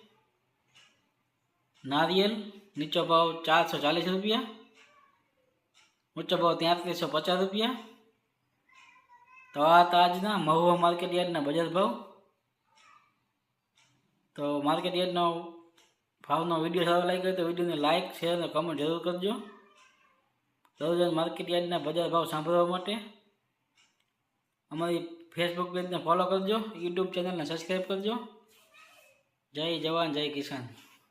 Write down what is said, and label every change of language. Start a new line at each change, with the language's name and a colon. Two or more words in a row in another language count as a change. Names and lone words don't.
Gujarati: નારિયેળ નીચો ભાવ 440 રૂપિયા, ઊંચો ભાવ 3350 રૂપિયા। તો આજના મહુઆ
English: market yardના
Gujarati: બજાર ભાવ। તો
English: market yardનો
Gujarati: ભાવનો વિડિયો સારો લાગ્યો તો વિડિયો ને
English: like share
Gujarati: ઔર કમેન્ટ જરૂર કરજો। રોજ
English: market yardના
Gujarati: બજાર ભાવ સાંભળવા માટે અમારી
English: Facebook page
Gujarati: ને ફોલો કરજો,
English: YouTube channel
Gujarati: ને સબ્સ્ક્રાઇબ કરજો।
Hindi: जय जवान जय किसान।